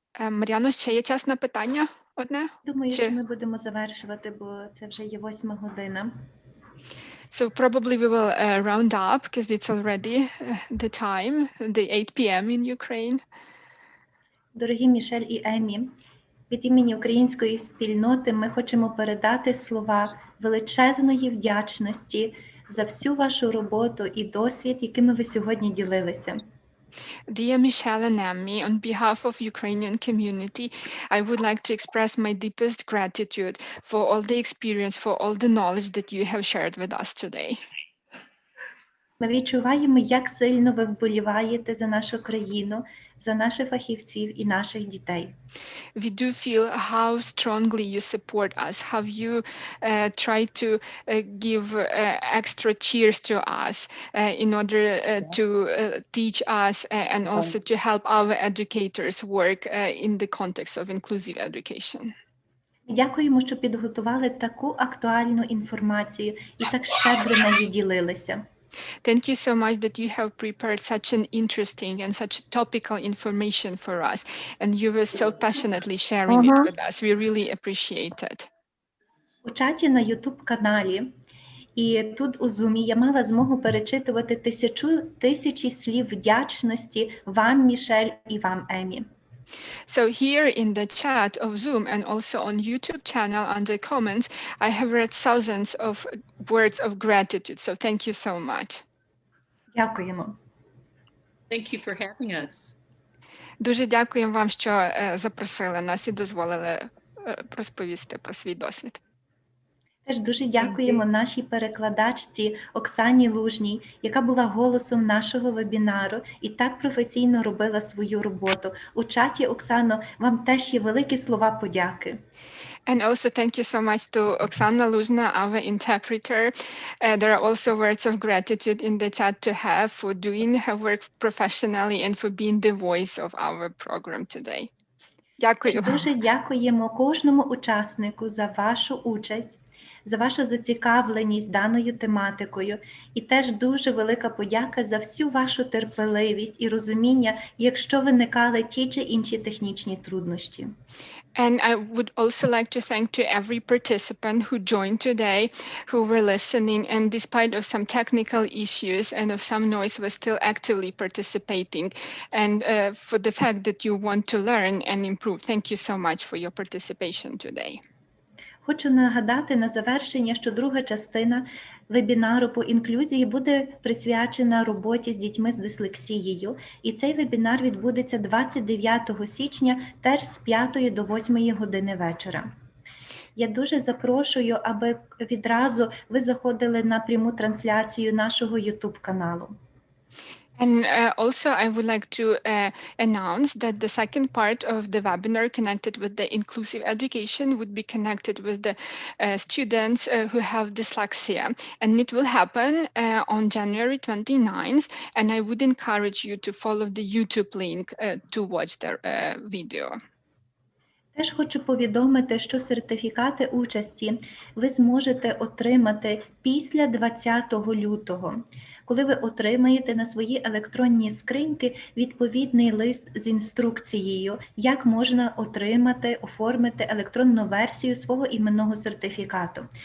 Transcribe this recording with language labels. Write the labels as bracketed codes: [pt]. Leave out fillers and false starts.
[uk] Мар'яно, ще є час на питання одне? Думаю, що ми будемо завершувати, бо це вже є 8 година. [en] So probably we will round up because it's already the time, the 8 p.m. in Ukraine. [uk] Дорогі Мішель і Емі, від імені української спільноти ми хочемо передати слова величезної вдячності за всю вашу роботу і досвід, якими ви сьогодні ділилися. [en] Dear Michelle and Emmy, on behalf of Ukrainian community, I would like to express my deepest gratitude for all the experience, for all the knowledge that you have shared with us today. [uk] Ми відчуваємо, як сильно ви вболіваєте за нашу країну, за наших фахівців і наших дітей. [en] We do feel how strongly you support us, how you try to give extra cheers to us in order to teach us and also to help our educators work in the context of inclusive education. [uk] Дякуємо, що підготували таку актуальну інформацію і так щедро нею ділилися. [en] Thank you so much that you have prepared such an interesting and such topical information for us, and you were so passionately sharing it with us. We really appreciate it. [uk] У чаті на YouTube-каналі і тут у Zoom я мала змогу перечитувати тисячі слів вдячності вам, Мішель, і вам, Емі. [en] So here in the chat of Zoom and also on YouTube channel under comments, I have read thousands of words of gratitude. So thank you so much. [uk] Дякуємо. [en] Thank you for having us. [uk] Дуже дякуємо вам, що запросили нас і дозволили розповісти про свій досвід. Теж дуже дякуємо нашій перекладачці Оксані Лужній, яка була голосом нашого вебінару і так професійно робила свою роботу. У чаті, Оксано, вам теж є великі слова подяки. [en] And also thank you so much to Oksana Luzhna, our interpreter. There are also words of gratitude in the chat to have for doing her work professionally and for being the voice of our program today. [uk] Дякую. Дуже дякуємо кожному учаснику за вашу участь, за вашу зацікавленість даною тематикою. І теж дуже велика подяка за всю вашу терпеливість і розуміння, якщо виникали ті чи інші технічні труднощі. [en] And I would also like to thank to every participant who joined today, who were listening, and despite of some technical issues and of some noise, was still actively participating. And for the fact that you want to learn and improve, thank you so much for your participation today. [uk] Хочу нагадати на завершення, що друга частина вебінару по інклюзії буде присвячена роботі з дітьми з дислексією. І цей вебінар відбудеться 29 січня, теж з 5 до 8 години вечора. Я дуже запрошую, аби відразу ви заходили на пряму трансляцію нашого YouTube-каналу. [en] And also, I would like to announce that the second part of the webinar connected with the inclusive education would be connected with the students who have dyslexia. And it will happen on January 29th. And I would encourage you to follow the YouTube link to watch the video. [uk] Теж хочу повідомити, що сертифікати участі ви зможете отримати після 20 лютого, коли ви отримаєте на свої електронні скриньки відповідний лист з інструкцією, як можна отримати, оформити електронну версію свого іменного сертифікату.